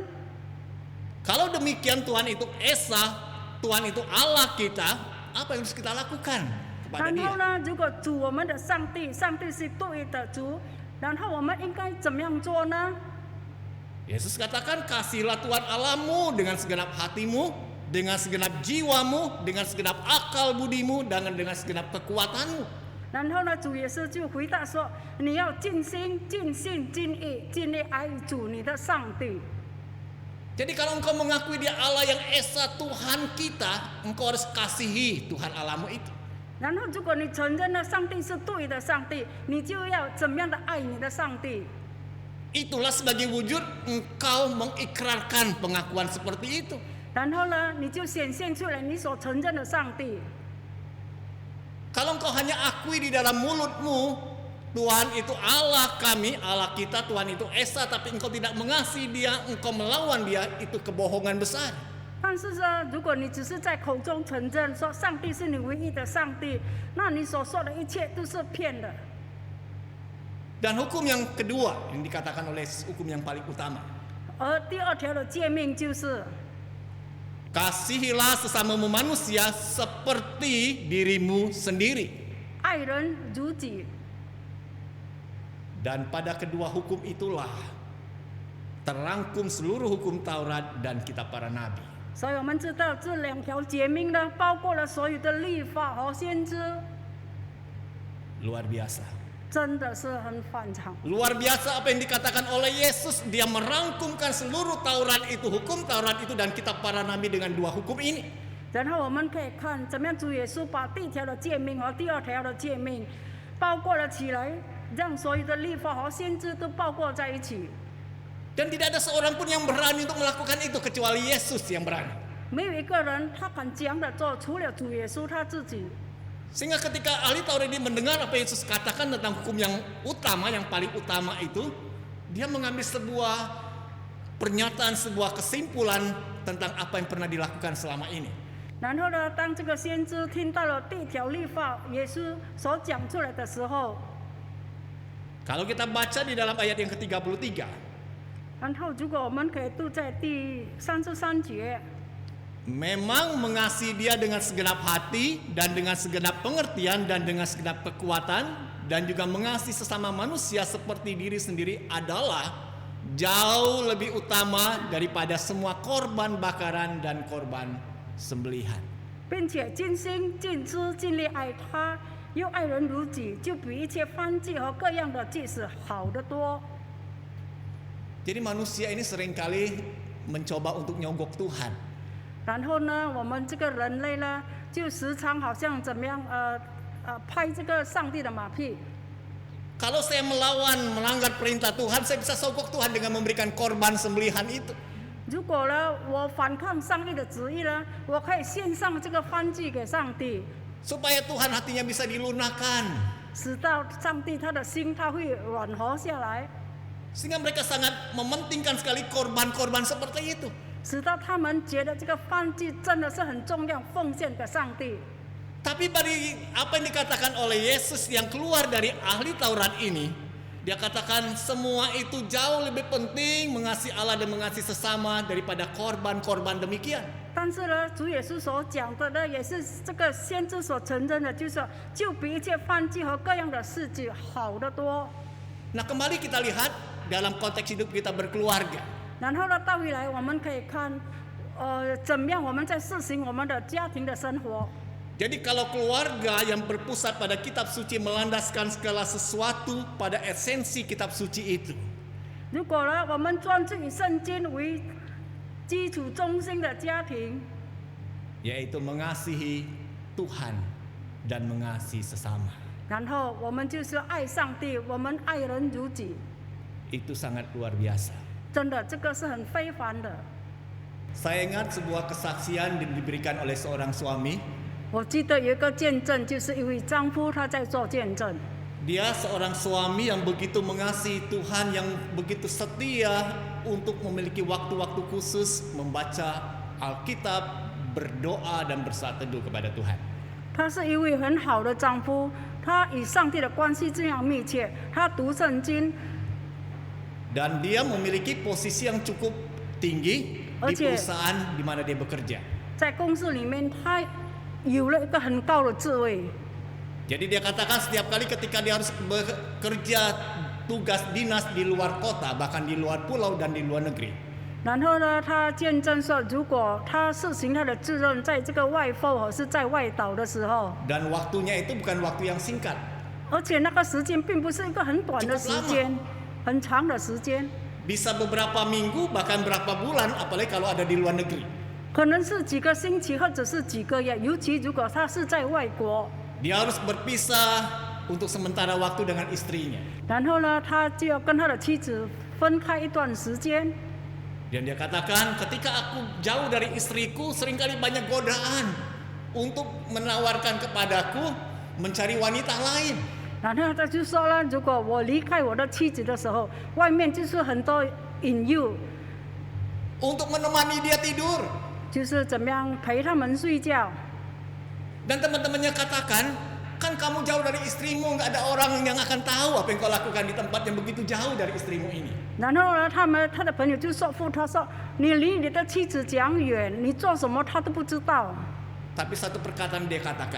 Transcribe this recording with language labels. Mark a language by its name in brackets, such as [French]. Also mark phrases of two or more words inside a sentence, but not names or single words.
[Indonesian] Kalau demikian Tuhan itu Esa, Tuhan itu Allah kita, apa yang harus kita lakukan kepada [Chinese] 然后 [Indonesian] Dia? [Chinese] 呢，如果主我们的上帝，上帝是独一的主，然后我们应该怎么样做呢？ [Indonesian] Yesus katakan, kasihlah Tuhan Allahmu dengan segenap hatimu, dengan segenap jiwamu, dengan segenap akal budimu, dan dengan segenap kekuatanmu. [Chinese] 然后呢，主耶稣就回答说：“你要尽心、尽性、尽意、尽力爱主你的上帝。” [Indonesian] Jadi kalau engkau mengakui Dia Allah yang Esa Tuhan kita, engkau harus kasihi Tuhan Allahmu itu. [Chinese] 然后，如果你承认了上帝是对的上帝，你就要怎么样的爱你的上帝？ [Indonesian] Itulah sebagai wujud engkau mengikrarkan pengakuan seperti itu. [Chinese] 然后呢，你就显现出来你所承认的上帝。 [Indonesian] Kalau engkau hanya akui di dalam mulutmu, Tuhan itu Allah kami, Allah kita, Tuhan itu Esa, tapi engkau tidak mengasihi Dia, engkau melawan Dia, itu kebohongan besar. [Chinese] 但是呢，如果你只是在口中承认说上帝是你唯一的上帝，那你所说的一切都是骗的。 [Indonesian] Dan hukum yang kedua yang dikatakan oleh hukum yang paling utama, [Chinese] 而第二条的诫命就是， [Indonesian] kasihilah sesamamu manusia seperti dirimu sendiri. [Chinese] 爱人如己。 [Indonesian] Dan pada kedua hukum itulah terangkum seluruh hukum Taurat dan kitab para nabi. [Chinese] 所以我们知道这两条诫命呢，包括了所有的律法和先知， [Indonesian] Luar biasa. [Chinese] 真的是很反常。 [Indonesian] Luar biasa apa yang dikatakan oleh Yesus. Dia merangkumkan seluruh Taurat itu, hukum Taurat itu dan kitab para nabi dengan dua hukum ini. [Chinese] 然后我们可以看怎么样主耶稣把第一条的诫命和第二条的诫命包括了起来，让所有的律法和先知都包括在一起。 [Indonesian] Dan tidak ada seorang pun yang berani untuk melakukan itu kecuali Yesus yang berani. [Chinese] 没有一个人他敢这样的做，除了主耶稣他自己。 [Indonesian] Sehingga ketika ahli Taurat ini mendengar apa Yesus katakan tentang hukum yang utama, yang paling utama itu, dia mengambil sebuah pernyataan, sebuah kesimpulan tentang apa yang pernah dilakukan selama ini. [Chinese] 然后呢，当这个先知听到了第一条律法耶稣所讲出来的时候， [Indonesian] Kalau kita baca di dalam ayat yang ke-33, [Chinese] 然后如果我们可以读在第33节， [Indonesian] memang mengasihi Dia dengan segenap hati dan dengan segenap pengertian dan dengan segenap kekuatan dan juga mengasihi sesama manusia seperti diri sendiri adalah jauh lebih utama daripada semua korban bakaran dan korban sembelihan. [Chinese] 并且尽心尽知尽力爱他， 又爱人如己，就比一切燔祭和各样的祭司好得多。 [Indonesian] Jadi manusia ini seringkali mencoba untuk nyogok Tuhan. [Chinese] 然后呢，我们这个人类呢，就时常好像怎么样拍这个上帝的马屁。 [Indonesian] Kalau saya melanggar perintah Tuhan, saya bisa sogok Tuhan dengan memberikan korban sembelihan itu. [Chinese] 如果呢，我反抗上帝的旨意呢，我可以献上这个燔祭给上帝， [Indonesian] Supaya Tuhan hatinya bisa dilunakkan. [Chinese] 使到上帝他的心他会软和下来， [Indonesian] Sehingga mereka sangat mementingkan sekali korban-korban seperti itu. [Chinese] 使到他们觉得这个燔祭真的是很重要，奉献给上帝。 [Indonesian] Tapi dari apa yang dikatakan oleh Yesus yang keluar dari ahli Taurat ini, dia katakan semua itu jauh lebih penting mengasihi Allah dan mengasihi sesama daripada korban-korban demikian. [Chinese] 但是呢，主耶稣所讲的呢，也是这个先知所承认的，就是说，就比一切燔祭和各样的事迹好得多。 [Indonesian] Nah, kembali kita lihat dalam konteks hidup kita berkeluarga. [Chinese] 然后呢，倒回来我们可以看，怎么样我们在实行我们的家庭的生活。 [Indonesian] Jadi kalau keluarga yang berpusat pada kitab suci melandaskan segala sesuatu pada esensi kitab suci itu. [Chinese] 如果呢，我们专注以圣经为基础中心的家庭， [Indonesian] Yaitu mengasihi Tuhan dan mengasihi sesama. [Chinese] 然后我们就是爱上帝，我们爱人如己， [Indonesian] Itu sangat luar biasa. [Chinese] 真的这个是很非凡的。 [Indonesian] Saya ingat sebuah kesaksian yang diberikan oleh seorang suami. [Chinese] 我记得有一个见证，就是一位丈夫他在做见证。 [Indonesian] Dia seorang suami yang begitu mengasihi Tuhan, yang begitu setia untuk memiliki waktu-waktu khusus membaca Alkitab, berdoa dan bersaat teduh kepada Tuhan. [Chinese] 他是一位很好的丈夫，他与上帝的关系这样密切，他读圣经， [Indonesian] Dan dia memiliki posisi yang cukup tinggi di Oke. perusahaan di mana dia bekerja. [Chinese] 在公司里面他有了一个很高的智慧。 [Indonesian] Jadi dia katakan setiap kali ketika dia harus bekerja tugas dinas di luar kota, bahkan di luar pulau dan di luar negeri. [Chinese] 然后呢，他见证说，如果他实行他的责任，在这个外埠或是在外岛的时候， [Indonesian] Dan waktunya itu bukan waktu yang singkat. [Chinese] 而且那个时间并不是一个很短的时间，很长的时间， [Indonesian] Bisa beberapa minggu bahkan berapa bulan, apalagi kalau ada di luar negeri. [Chinese] 可能是几个星期或者是几个月，尤其如果他是在外国， [Indonesian] Dia harus berpisah untuk sementara waktu dengan istrinya. [Chinese] 然后呢，他就要跟他的妻子分开一段时间。 [Indonesian] Dan dia katakan, ketika aku jauh dari istriku, seringkali banyak godaan untuk menawarkan kepadaku mencari wanita lain. [Chinese] 然后他就说了，如果我离开我的妻子的时候，外面就是很多引诱， [Indonesian] Untuk menemani dia tidur. [Chinese] 就是怎么样陪他们睡觉。 [Indonesian] Dan teman-temannya katakan, kan kamu jauh dari istrimu, nggak ada orang yang akan tahu apa yang kau lakukan di tempat yang begitu jauh dari istrimu ini. [Chinese] 然后呢，他的朋友就说服他说：“你离你的妻子讲远，你做什么他都不知道。 [Indonesian] Tapi satu perkataan dia katakan, ”